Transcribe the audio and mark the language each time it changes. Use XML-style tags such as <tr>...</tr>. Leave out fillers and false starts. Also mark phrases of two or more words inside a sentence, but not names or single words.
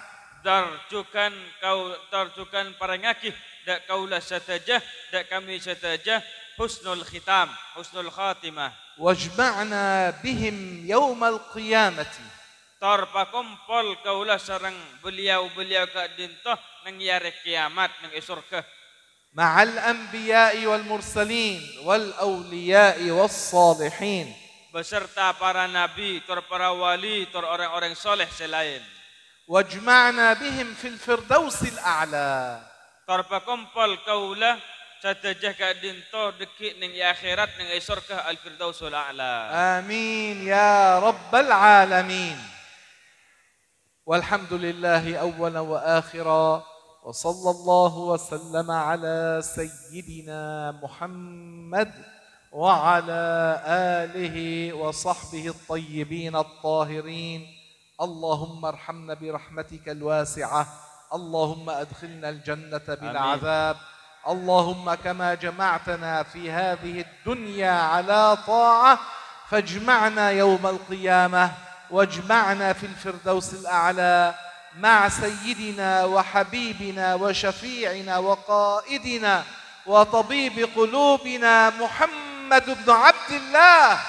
<mad>Tarjukan parengakih dak kaulah satajah dak kami satajah</mad> <ar>حسن الختام حسن الخاتمة. واجمعنا بهم يوم القيامة.</ar> <mad>Tarpakumpul kaulah sareng beliau-beliau kadintoh nang yare kiamat nang surga.</mad> <ar>مع الأنبياء والمرسلين والأولياء والصالحين.</ar> <id>Beserta para nabi, para wali, orang-orang soleh selain.</id> <ar>واجمعنا بهم في الفردوس الأعلى.</ar> <mad>Tarpakumpul kaulah satajah kadintoh dekik ning akhirat ning surga</mad> <ar>الفردوس الأعلى. آمين يا رب العالمين. والحمد لله أولا وآخرا. وصلى الله وسلم على سيدنا محمد وعلى آله وصحبه الطيبين الطاهرين. اللهم ارحمنا برحمتك الواسعة. اللهم أدخلنا الجنة بالعذاب. اللهم كما جمعتنا في هذه الدنيا على طاعة فاجمعنا يوم القيامة واجمعنا في الفردوس الأعلى مع سيدنا وحبيبنا وشفيعنا وقائدنا وطبيب قلوبنا محمد بن عبد الله</ar>